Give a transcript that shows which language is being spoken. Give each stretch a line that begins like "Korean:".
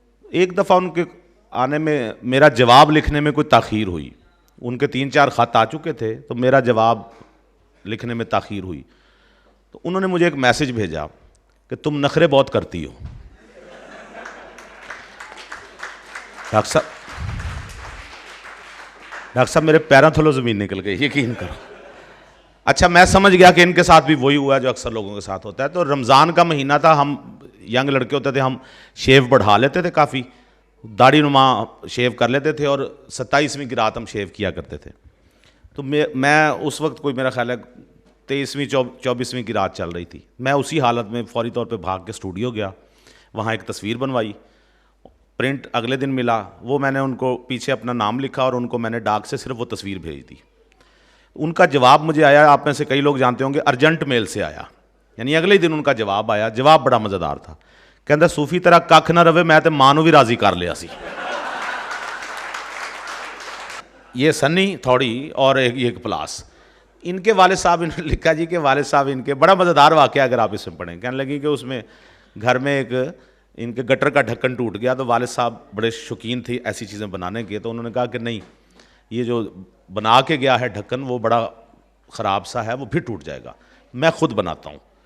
Urdu: ایک دفعہ ان کے آنے میں میرا جواب لکھنے میں کوئی تاخیر ہوئی. ان کے 3-4 خط آ چکے تھے, تو میرا جواب لکھنے میں تاخیر ہوئی. تو انہوں نے مجھے ایک میسج بھیجا کہ تم نخرے بہت کرتی ہو. ڈاکٹر صاحب میرے پیروں تھلوں زمین نکل گئی, یقین کرو. اچھا, میں سمجھ گیا کہ ان کے ساتھ بھی وہی ہوا جو اکثر لوگوں کے ساتھ ہوتا ہے. تو رمضان کا مہینہ تھا, ہم ینگ لڑکے ہوتے تھے, ہم شیو بڑھا لیتے تھے, کافی داڑھی نما شیو کر لیتے تھے, اور 27ویں کی رات ہم شیو کیا کرتے تھے. تو میں اس وقت کوئی میرا خیال ہے 23ویں 24ویں کی رات چل رہی تھی. میں اسی حالت میں فوری طور پہ بھاگ کے اسٹوڈیو گیا, وہاں ایک تصویر بنوائی, پرنٹ اگلے دن ملا, وہ میں نے ان کو پیچھے اپنا نام لکھا اور ان کو میں نے ڈاک سے صرف وہ تصویر بھیج دی. ان کا جواب مجھے آیا, آپ میں سے کئی لوگ جانتے ہوں گے, ارجنٹ میل سے آیا, یعنی اگلے دن ان کا جواب آیا. جواب بڑا مزیدار تھا,
Punjabi: کہندا صوفی طرح ککھ نہ رہے, میں تے ماں نوں بھی راضی کر لیا سی.
Urdu: یہ سنی تھوڑی اور ایک پلاس. ان کے والد صاحب نے لکھا جی کہ والد صاحب ان کے, بڑا مزیدار واقعہ اگر آپ اس میں پڑھیں. کہنے لگی کہ اس میں گھر میں ایک ان کے گٹر کا ڈھکن ٹوٹ گیا, تو والد صاحب بڑے شوقین تھے ایسی چیزیں بنانے کے, تو انہوں نے کہا کہ نہیں, یہ جو بنا کے گیا ہے ڈھکن وہ بڑا خراب سا ہے, وہ پھر ٹوٹ جائے گا. میں خود بناتا ہوں.